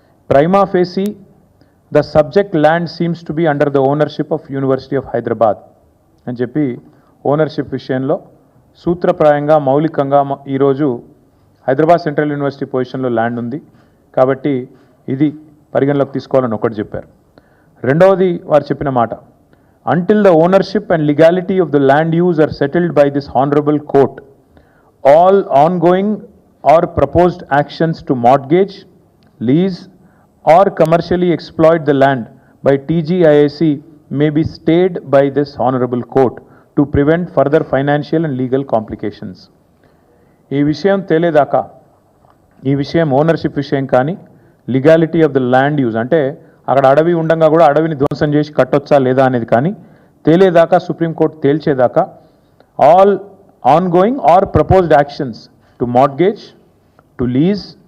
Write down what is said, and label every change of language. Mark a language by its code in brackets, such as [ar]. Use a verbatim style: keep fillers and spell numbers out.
[en] prima facie the subject land seems to be under the ownership of university of Hyderabad [te] అని చెప్పి, ownership విషయంలో సూత్రప్రాయంగా మౌలికంగా ఈరోజు హైదరాబాద్ సెంట్రల్ యూనివర్సిటీ పొజిషన్లో ల్యాండ్ ఉంది కాబట్టి ఇది పరిగణలోకి తీసుకోవాలని ఒకటి చెప్పారు. రెండవది వారు చెప్పిన మాట, [en] Until the ownership and legality of the land use are settled by this honourable court, all ongoing or proposed actions to mortgage, lease or commercially exploit the land by T G I A C may be stayed by this honorable court to prevent further financial and legal complications. [te] ఈ విషయం తెలియదాకా, ఈ విషయం ownership విషయం కానీ, [en] legality of the land use [te] అంటే అక్కడ అడవి ఉండగా కూడా అడవిని ధ్వంసం చేసి కట్టొచ్చా లేదా అనేది కానీ తెలియదాకా, సుప్రీంకోర్టు తేల్చేదాకా, [en] all ongoing or proposed actions to mortgage, to lease